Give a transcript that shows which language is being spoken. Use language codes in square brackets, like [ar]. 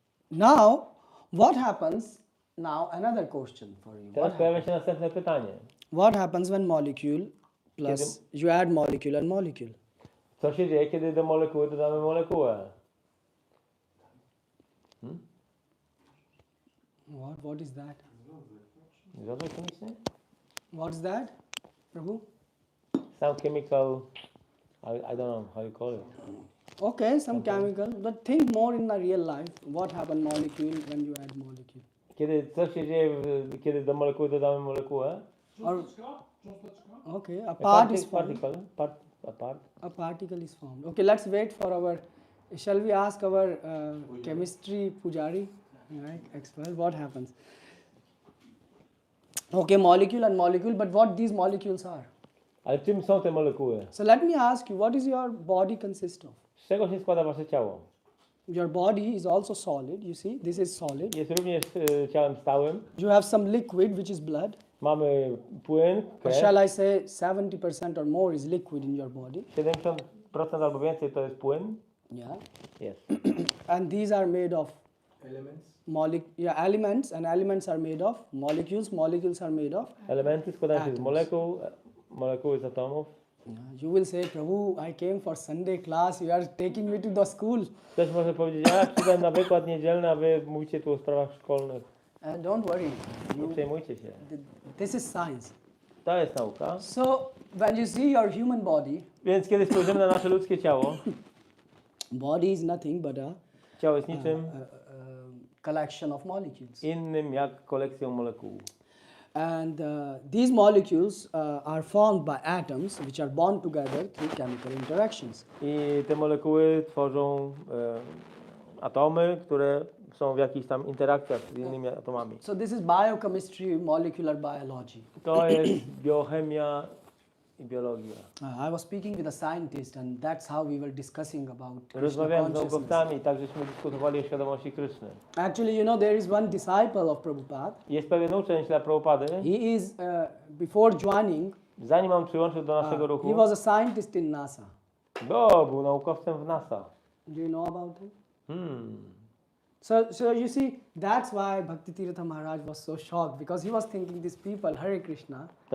[en] Now, what happens, now another question for you. [pl] Teraz pojawia się następne pytanie. [en] What happens when molecule plus, you add molecule and molecule? [pl] Co się dzieje, kiedy do molekuły dodamy molekułę? [en] What is that? [pl] Związek chemiczny? [en] What is that, Prabhu? Some chemical, I don't know how you call it. Okay, some chemical, but think more in the real life. What happens molecule when you add molecule? [pl] Kiedy co się dzieje, kiedy do molekuły dodamy molekułę? [en] Or, okay, a part is formed. A A particle is formed. Okay, let's wait for our. Shall we ask our chemistry pujari, right? Expert. What happens? Okay, molecule and molecule, but what these molecules are? [pl] Ale czym są te molekuły? [en] So let me ask you, what is your body consist of? [pl] Z czego się składa wasze ciało? [en] Your body is also solid. You see, this is solid. [pl] Jest również ciałem stałym. [en] You have some liquid, which is blood. [pl] Mamy płyn, [en] Or [pl] krew. [en] shall I say 70% or more is liquid in your body? [pl] 70% albo więcej to jest płyn. [en] Yeah. [pl] Jest. [en] And these are made of Elements. elements, and elements are made of molecules. Molecules are made of. [pl] Elementy składają się z [en] Atoms. [pl] molekuł, molekuły z atomów. [en] You will say, Prabhu, I came for Sunday class. You are taking me to the school. [pl] Ktoś może powiedzieć, ja przyszedłem na wykład niedzielny, a wy mówicie tu o sprawach szkolnych. [en] Don't worry. [pl] Nie przejmujcie się. [en] This is science. [pl] To jest nauka. [en] So when you see your human body, [pl] Więc kiedy spojrzymy na nasze ludzkie ciało, [en] body is nothing but a [pl] ciało jest niczym [en] collection of molecules. [pl] innym jak kolekcją molekuł. [en] And these molecules are formed by atoms which are bound together through chemical interactions. [pl] I te molekuły tworzą atomy, które są w jakichś tam interakcjach z innymi atomami. [en] So this is biochemistry, molecular biology. [pl] To jest biochemia i biologia. [en] I was speaking with a scientist and that's how we were discussing about Krishna [pl] Rozmawiałem z [en] consciousness. [pl] naukowcami, tak żeśmy dyskutowali o świadomości Kryszny. [en] Actually, you know, there is one disciple of Prabhupada. [pl] Jest pewien uczeń dla Prabhupady. [en] He is, before joining, [pl] Zanim on przyłączył do naszego ruchu, [en] he was a scientist in NASA. [pl] był naukowcem w NASA. [en] Do you know about him? So you see, that's why Bhakti Tirtha Maharaj was so shocked because he was thinking these people, Hare Krishna,